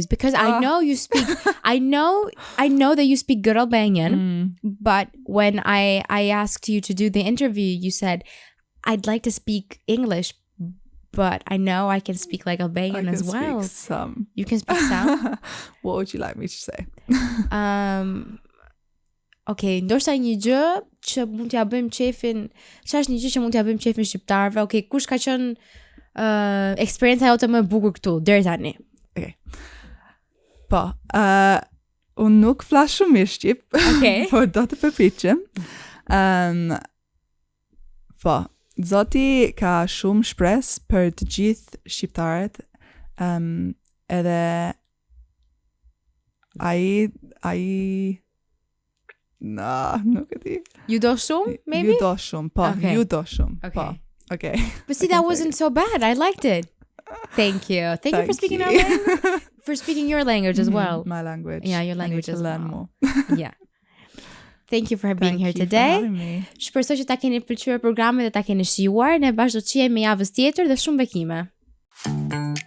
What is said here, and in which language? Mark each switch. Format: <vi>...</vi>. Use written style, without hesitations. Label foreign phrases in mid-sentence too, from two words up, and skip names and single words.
<en>Because I know you speak. I know that you speak good Albanian. But when I asked you to do the interview, you said, "I'd like to speak English, but I know I can speak like Albanian as well." Some. You can speak some. What would you like me to say?</en> <sq>Okay, ndoshta një gjë që mund t'ja bëjmë qefin. Çfarë është një gjë që mund t'ja bëjmë qefin shqiptarëve? Okay, kush ka qenë eksperienca jote më e bukur këtu deri tani? Okay. Po, Unë nuk flas shumë mirë shqip, por do të përpiqem. Po, Zoti ka shumë shpresë për të gjithë shqiptarët, edhe ai nuk e di. Ju do shumë, maybe? Ju do shumë, po, ju do shumë, po. Okay.</sq> <en>But see, that wasn't so bad. I liked it. Thank you. Thank you for speaking our language. For speaking your language as well. My language. Yeah, your language as well. Learn more. Yeah. Thank you for being here today.</en> <sq>Shpresoj që ta keni pëlqyer programin dhe ta keni shijuar. Ne bashkë do të qihemi javës tjetër dhe shumë bekime.</sq>